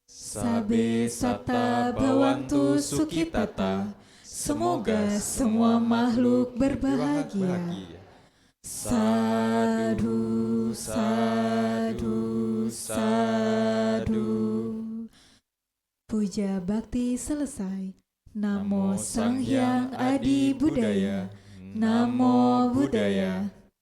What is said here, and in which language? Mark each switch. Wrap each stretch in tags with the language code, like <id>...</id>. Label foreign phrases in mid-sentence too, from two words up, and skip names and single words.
<pi>Sabe Sata Bhawantu Sukhitata.</pi> <id>Semoga semua makhluk berbahagia.</id> <pi>Sadu, sadu, sadu.</pi> <id>Puja bakti selesai.</id> <pi>Namo Sang Hyang Adi Budaya. Namo Buddhaya.</pi>